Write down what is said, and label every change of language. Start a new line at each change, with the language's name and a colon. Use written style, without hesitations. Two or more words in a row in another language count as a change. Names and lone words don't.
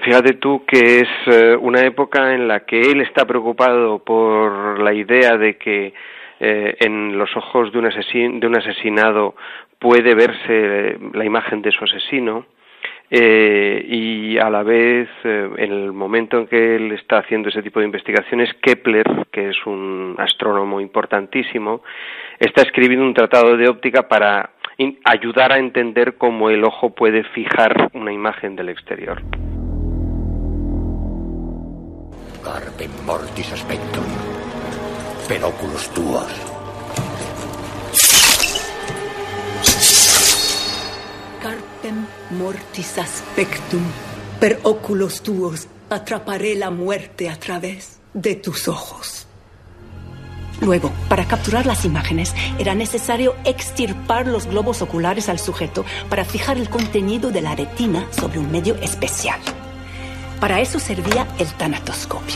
Spanish: Fíjate tú que es una época en la que él está preocupado por la idea de que en los ojos de un asesinado puede verse la imagen de su asesino, y a la vez, en el momento en que él está haciendo ese tipo de investigaciones, Kepler, que es un astrónomo importantísimo, está escribiendo un tratado de óptica para ayudar a entender cómo el ojo puede fijar una imagen del exterior.
Latin: Carpe mortis aspectum, per oculos tuos. Carpem mortis aspectum, per oculos tuos,
Spanish: atraparé la muerte a través de tus ojos. Luego, para capturar las imágenes, era necesario extirpar los globos oculares al sujeto para fijar el contenido de la retina sobre un medio especial. Para eso servía el tanatoscopio.